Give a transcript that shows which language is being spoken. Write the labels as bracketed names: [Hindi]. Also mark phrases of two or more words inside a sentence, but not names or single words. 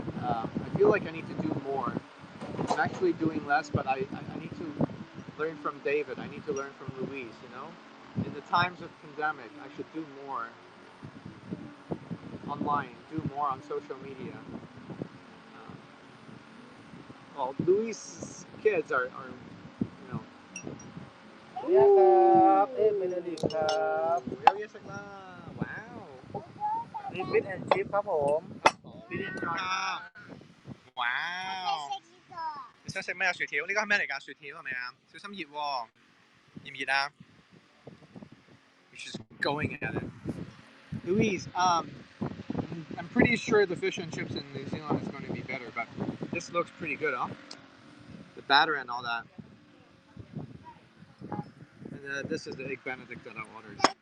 [English] I feel like I need to do more. I'm actually doing less, but I need to learn from David. I need to learn from Louise, you know? In the times of pandemic, I should do more online, do more on social media. Well, Louise's kids are you know, [Thai] เนี่ยครับ [English] egg Benedict [Thai] ครับ ว้าว นี่ [English] fish and chips [Thai] ครับผมฟิตแอนด์จอย [Cantonese] ว้าว你想食咩啊？薯條？呢個係咩嚟㗎？薯條係咪啊？小心熱喎，熱唔熱啊 ？ [English] She's going at it. Louise, I'm pretty sure the fish and chips in New Zealand is going to be better, but this looks pretty good, huh? The batter and all that. And this is the egg Benedict that I ordered.